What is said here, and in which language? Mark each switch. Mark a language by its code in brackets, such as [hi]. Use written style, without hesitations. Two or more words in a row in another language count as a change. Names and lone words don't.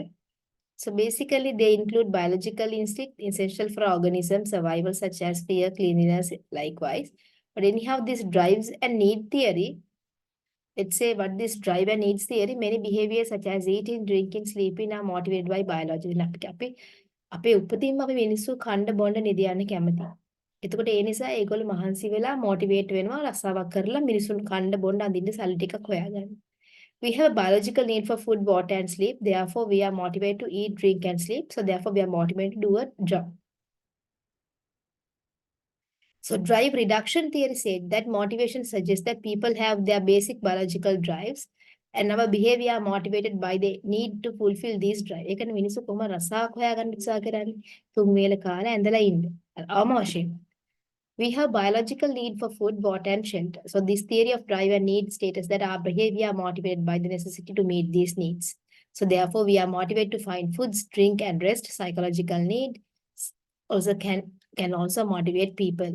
[en] So basically, they include biological instinct, essential for organism survival, such as fear, cleanliness, likewise. But anyhow, this drives and need theory, let's say what this drive and needs theory, many behaviors such as eating, drinking, sleeping are motivated by biology. [si] අපේ උපතින්ම අපි මිනිස්සු කණ්ඩ බොණ්ඩ නිදියන්න කැමති. එතකොට ඒ නිසා ඒගොල්ලෝ මහන්සි වෙලා මොටිවේට් වෙනවා රස්සාවක් කරලා මිනිසුන් කණ්ඩ බොණ්ඩ අඳින්න සල්ලි ටිකක් හොයාගන්න. [en] We have a biological need for food, water, and sleep. Therefore, we are motivated to eat, drink, and sleep. So therefore, we are motivated to do a job. So drive reduction theory said that motivation suggests that people have their basic biological drives and our behavior are motivated by the need to fulfill these drives. [si] ඒකනේ මිනිස්සු කොහොම රසාවක් හොයාගන්න උත්සාහ කරන්නේ. තුන් වේල කාලා ඇඳලා ඉන්න. අවශ්‍යම. [en] We have biological need for food, water, and shelter. So this theory of drive and need states that our behavior are motivated by the necessity to meet these needs. So therefore, we are motivated to find foods, drink, and rest. Psychological need also can also motivate people.